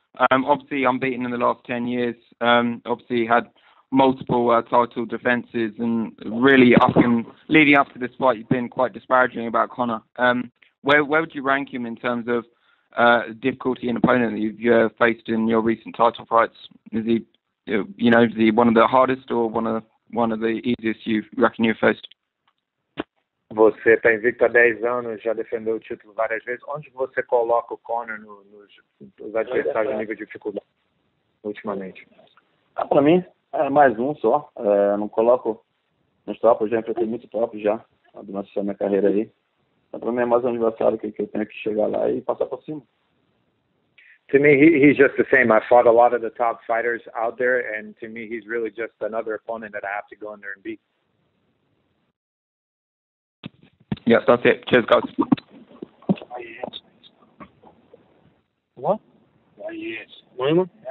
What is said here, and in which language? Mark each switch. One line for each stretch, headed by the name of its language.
English: Obviously, unbeaten in the last 10 years. Obviously, had multiple title defences, and really leading up to this fight, you've been quite disparaging about Conor. Where would you rank him in terms of difficulty and opponent that you've faced in your recent title fights? Is he, is he one of the hardest or one of the easiest you reckon you've faced?
Portuguese: Você está invicto há 10 anos, já defendeu o título várias vezes. Onde você coloca o Conor nos adversários de nível de dificuldade ultimamente? Para mim, é mais um só. Não coloco nos top, eu já enfrentei muito top já, durante a minha carreira aí. Então, para mim é mais um adversário que eu tenho que chegar lá e passar por cima.
English: To me, he's just the same. I fought a lot of the top fighters out there, and to me, he's really just another opponent that I have to go in there and beat. Yes, that's it. Cheers, guys. What? Yes. Weidman?